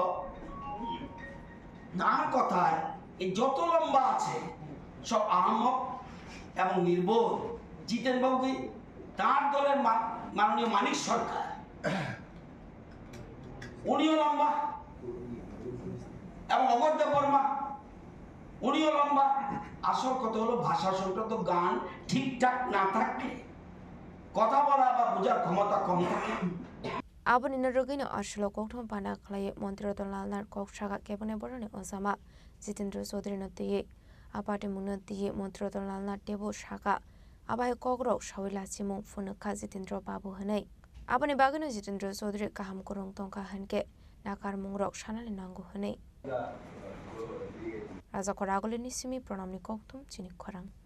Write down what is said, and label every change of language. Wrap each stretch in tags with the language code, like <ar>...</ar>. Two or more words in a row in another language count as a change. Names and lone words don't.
<bn>তার কথায় এই যত লম্বা আছে সব আহমক এবং নির্বোধ জিতেন বাবুকে তার দলের মাননীয় মানিক সরকার উনিও লম্বা এবং অগদ্য বর্মা উনিও লম্বা আসল কথা হলো ভাষা সংক্রান্ত গান ঠিকঠাক না থাকলে কথা বলা বা বোঝার ক্ষমতা কম থাকে</bn> <trp>Abon inarogino ashlo kokthom pana khlai Mantri Ratan Lal Nat kok shaka kebone borone osama Jitendra Chaudhary no tiye apate munno tiye Mantri Ratan Lal Nat tebo shaka abai kokro shawila chimung phunakha Jitendra Babu hanai abone bagano Jitendra Chaudhary kaham korong tongka hanke nakar mungrok shanale nangu hanai Raja koragole nisimi pranamni kokthum Chini Khorang</trp>